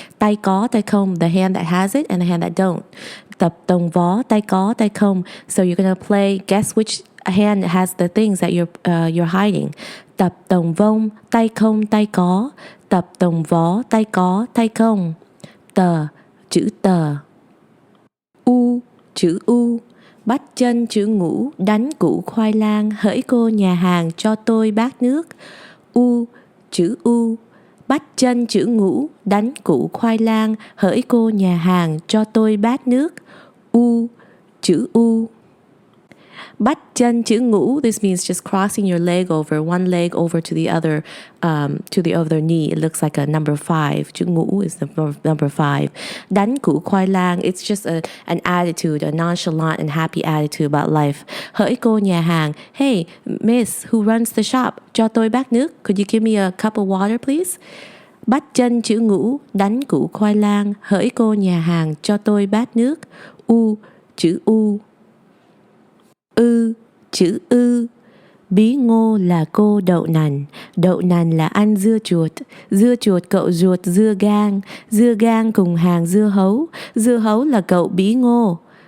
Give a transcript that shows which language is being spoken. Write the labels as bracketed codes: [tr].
[vi] Tay có tay không, [en] the hand that has it and the hand that don't. [vi] Tập tồng vó, tay có tay không. [en] So you're gonna play, guess which hand has the things that you're hiding. [vi] Tập tồng vông, tay không tay có, tập tồng vó, tay có tay không. Tờ, chữ tờ. U, chữ U. Bắt chân chữ ngũ, đánh củ khoai lang, hỡi cô nhà hàng cho tôi bát nước. U, chữ U. Bắt chân chữ ngũ, đánh củ khoai lang, hỡi cô nhà hàng cho tôi bát nước. U, chữ U. Bắt chân chữ ngũ, [en] this means just crossing your leg over, one leg over to the other knee. It looks like a number 5. Chữ ngũ is the number 5. [vi] Đánh củ khoai lang, [en] it's just an attitude, a nonchalant and happy attitude about life. [vi] Hỡi cô nhà hàng, [en] hey, miss, who runs the shop, [vi] cho tôi bát nước. [en] Could you give me a cup of water, please? [vi] Bắt chân chữ ngũ, đánh củ khoai lang, hỡi cô nhà hàng cho tôi bát nước. U, chữ U. Ư, chữ ư. Bí ngô là cô đậu nành là ăn dưa chuột cậu ruột dưa gang cùng hàng dưa hấu là cậu bí ngô.